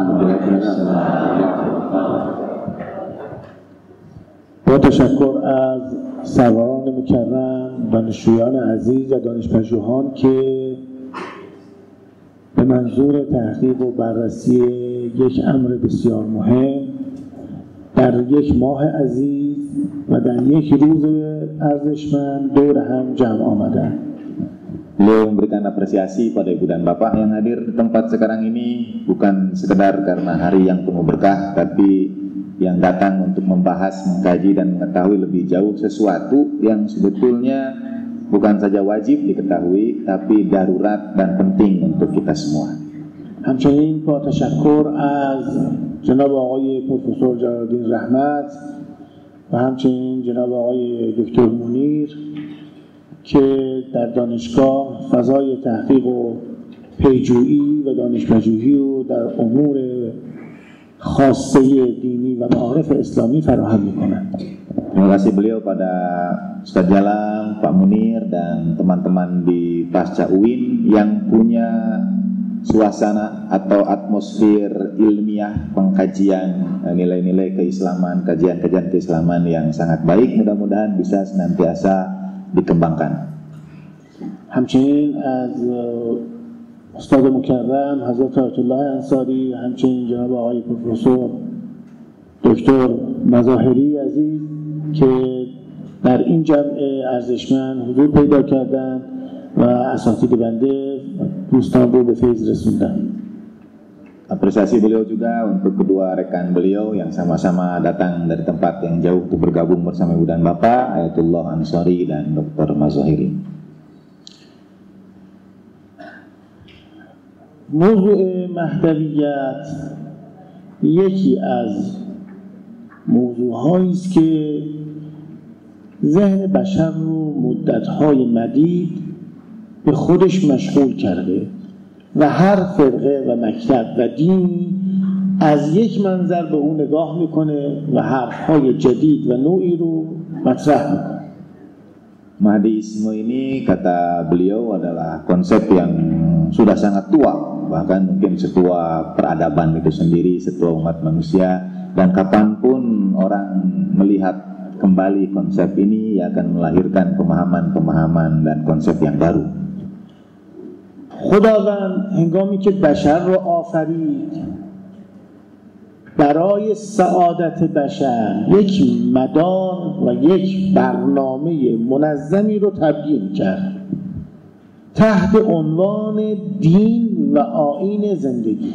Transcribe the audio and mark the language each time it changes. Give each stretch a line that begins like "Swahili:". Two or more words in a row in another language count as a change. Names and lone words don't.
Persian: با تشکر از سروران مکرم، دانشجویان عزیز و دانشپژوهان که به منظور تحقیق و بررسی یک امر بسیار مهم در یک ماه عزیز و در یک روز ارزشمند دور هم جمع آمدند.
Indonesian: Beliau memberikan apresiasi pada ibu dan bapak yang hadir di tempat sekarang ini, bukan sekedar karena hari yang penuh berkah, tapi yang datang untuk membahas, mengkaji dan mengetahui lebih jauh sesuatu yang sebetulnya bukan saja wajib diketahui, tapi darurat dan penting untuk kita semua.
Persian: همچنین با تشکر از جناب آقای پروفسور جلال‌الدین رحمت و همچنین جناب آقای دکتر منیر که در دانشگاه فضای تحقیق و پیجویی و دانشپژوهی رو در امور خاصه دینی و معارف اسلامی فراهم می‌کنند.
Indonesian: Terima kasih beliau pada Ustaz Jalang, Pak Munir, dan teman-teman di Pasca UIN yang punya suasana atau atmosfer ilmiah pengkajian nilai-nilai keislaman, kajian-kajian keislaman yang sangat baik. Mudah-mudahan bisa senantiasa dikembangkan.
Persian: همچنین از استاد مکرم حضرت آیت الله انصاری، همچنین جناب آقای پروفسور دکتر مظاهری عزیز که در این جمع ارزشمند حضور پیدا کردند و اساتید بنده دوستان رو به فیض رسوندن.
Indonesian: Apresiasi beliau juga untuk kedua rekan beliau yang sama-sama datang dari tempat yang jauh untuk bergabung bersama ibu dan bapak, Ayatullah Ansari dan Dr. Mazahiri.
Persian: موضوع مهدویت یکی از موضوعهایی است که ذهن بشر رو مدت‌های مدید به خودش مشغول کرده و هر فرقه و مکتب و دینی از یک منظر به اون نگاه میکنه و حرفهای جدید و نوعی رو مطرح میکنه.
Indonesian: Mahdiisme ini kata beliau adalah konsep yang sudah sangat tua, bahkan mungkin setua peradaban itu sendiri, setua umat manusia, dan kapanpun orang melihat kembali konsep ini ia akan melahirkan pemahaman-pemahaman dan konsep yang baru.
Persian: خداوند هنگامی که بشر را آفرید برای سعادت بشر یک مدار و یک برنامه منظمی رو تبیین کرد تحت عنوان دین و آیین زندگی.